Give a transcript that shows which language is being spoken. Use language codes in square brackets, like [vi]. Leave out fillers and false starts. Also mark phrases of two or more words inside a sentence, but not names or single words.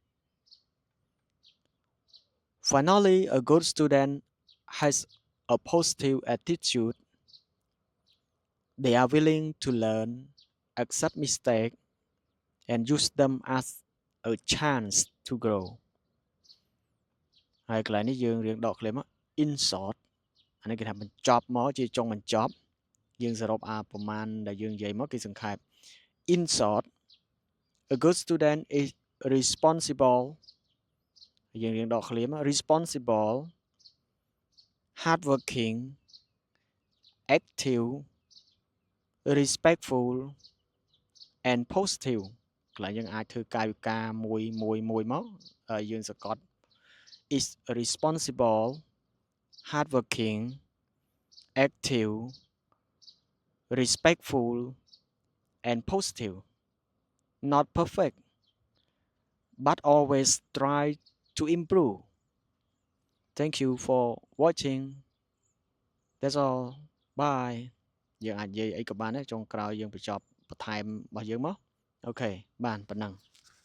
[en] Finally, a good student has a positive attitude. They are willing to learn, accept mistakes, and use them as a chance to grow. [km] ហើយកន្លែងនេះយើងរៀងដកឃ្លាមក [en] in short [km] អានេះគេថាបញ្ចប់មកជាចុងបញ្ចប់យើង សរុបប្រមាណដែលយើងនិយាយមកគេសង្ខេប [en] in short a good student is responsible [km] យើងរៀងដកឃ្លាមក [en] responsible hardworking active respectful and positive ក [km] ន្លែងយើងអាចធ្វើកាយវិការមួយមក ហើយយើងសង្កត់ [en] is responsible hardworking active respectful and positive not perfect but always try to improve thank you for watching that's all bye [km] យើងអាចនិយាយអីក៏បានដែរចុងក្រោយយើងបញ្ចប់បន្ថែមរបស់យើងមកអូខេបានប៉ុណ្ណឹង